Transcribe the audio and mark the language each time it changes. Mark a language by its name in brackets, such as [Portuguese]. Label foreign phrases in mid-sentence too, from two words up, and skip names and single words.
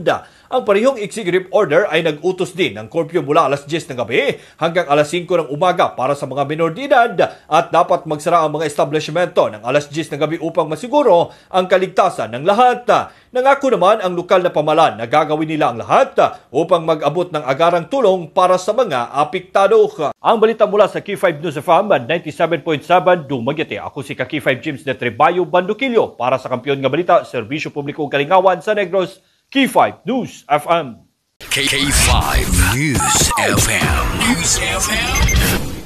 [Filipino] Ang parehong executive order ay nag-utos din ng curfew mula alas 10 ng gabi hanggang alas 5 ng umaga para sa mga minor de edad, at dapat magsara ang mga establishmento ng alas 10 ng gabi upang masiguro ang kaligtasan ng lahat. Nangako naman ang lokal na pamahalaan na gagawin nila ang lahat upang mag-abot ng agarang tulong para sa mga apektado. Ang balita mula sa Key5 News FM 97.7 Dumaguete. Ako si Key5 James de Trebayo Bandukilyo para sa Kampiyon nga Balita, Serbisyo Publiko Kalingawan sa Negros. Key5 News FM. K5 News FM.